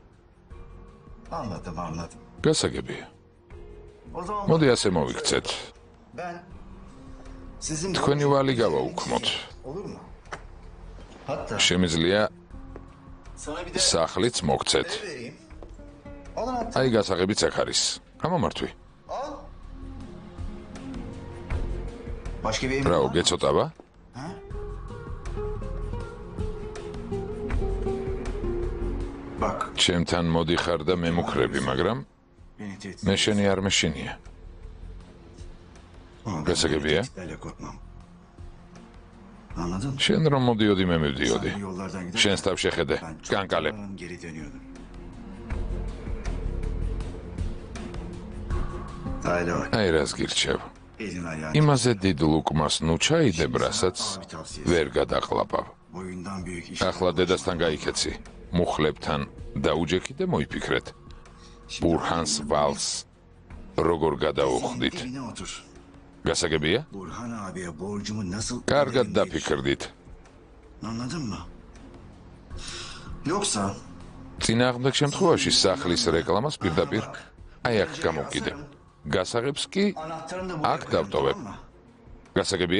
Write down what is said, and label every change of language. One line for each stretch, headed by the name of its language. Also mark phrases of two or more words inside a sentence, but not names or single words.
Georgian: გასაგებია. მოდი ასე მოვიქცეთ. თქვენი ვალი გავაუქმოთ. შემიძლია სახლიც მოგცეთ. აი გასაღებიც აქ არის. გამომართვი.
Turkish: Başka bir emir
Georgian: რა
Turkish: var mı?
Georgian: გეცოტავა?
Turkish: Bak.
Georgian: ჩემთან მოდიხარ და მემუქრები, მაგრამ
Turkish: Beni tehdit
Georgian: მე შენი არ მეშინია. Gasagabia?
Turkish: korkmam. Anladın mı?
Georgian: შენ რომ მოდიოდი მე მივდიოდი.
Turkish: Sen yollardan giderken
Georgian: შენს თავ შეხედე,
Turkish: ben çok
Georgian: განკალებ.
Turkish: geri dönüyordum. Aile bak.
Georgian: აი რას გირჩევ.
Turkish: Elin ayağın.
Georgian: იმაზე დიდ ლუკმას ნუ ჩაიდებ, რასაც ვერ გადაყლაპავ.
Turkish: Boyundan büyük iş.
Georgian: ახლა დედასთან გაიქეცი. მუხლებთან დაუჯექი და მოიფიქრეთ. ბურჰანს ვალს როგორ გადაუხდით?
Turkish: Evine otur.
Georgian: გასაგებია?
Turkish: Burhan abiye borcumu nasıl
Georgian: კარგად
Turkish: öderim diye
Georgian: დაფიქრდით.
Turkish: düşün. Anladın mı? Yoksa
Georgian: წინააღმდეგ შემთხვევაში სახლის რეკლამას პირდაპირ აი აქ გამოვკიდე. გასაღებს კი
Turkish: anahtarını da buraya
Georgian: აქ
Turkish: koyarım,
Georgian: დავტოვებ.
Turkish: tamam mı?
Georgian: გასაგებია?